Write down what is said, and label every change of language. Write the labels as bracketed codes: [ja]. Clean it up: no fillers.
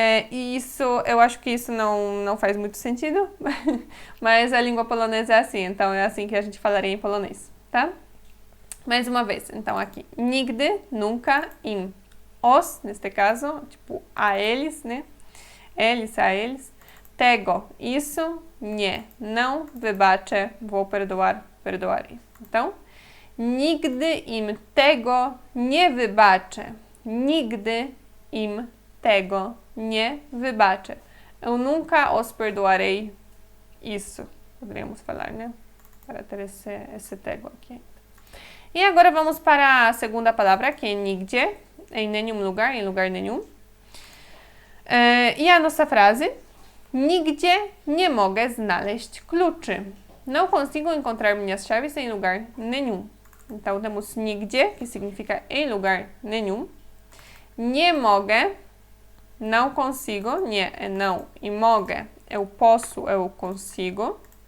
[pt] E isso, eu acho que isso não faz muito sentido, mas a língua polonesa é assim, então é assim que a gente falaria em polonês, tá? Mais uma vez, então aqui, nigdy, nunca, im. Os, neste caso, tipo, a eles, né? Eles, a eles. Tego, isso, nie, não, wybaczę, vou perdoar, perdoarei. Então, [pl] nigdy im tego nie wybaczę. Nigdy im tego nie wybaczę. [pt] Eu nunca os perdoarei isso, poderíamos falar, né? Para ter esse tego aqui. E agora vamos para a segunda palavra, que é nigdzie, em nenhum lugar, em lugar nenhum. E a nossa frase, [pl] nigdzie nie mogę znaleźć kluczy. [pt] Não consigo encontrar minhas chaves em lugar nenhum. Então, temos nigdzie, que significa em lugar nenhum. Nie mogę, não consigo, nie é não, e mogę, eu posso, eu consigo.